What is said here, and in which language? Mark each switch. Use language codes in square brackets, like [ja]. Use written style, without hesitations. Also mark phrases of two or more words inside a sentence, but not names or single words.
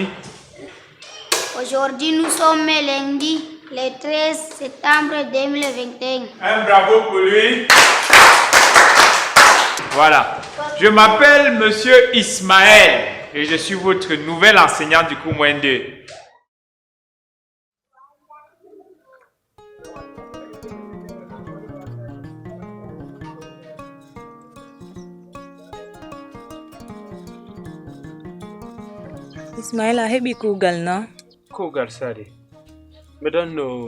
[fr] Aujourd'hui, nous sommes lundi, le 13 septembre 2021. Un bravo pour lui. Voilà. Je m'appelle Monsieur Ismaël et je suis votre nouvel enseignant du cours moins 2. [ff] Ismaila heɓi kugal na? Kugal sare. Me don no.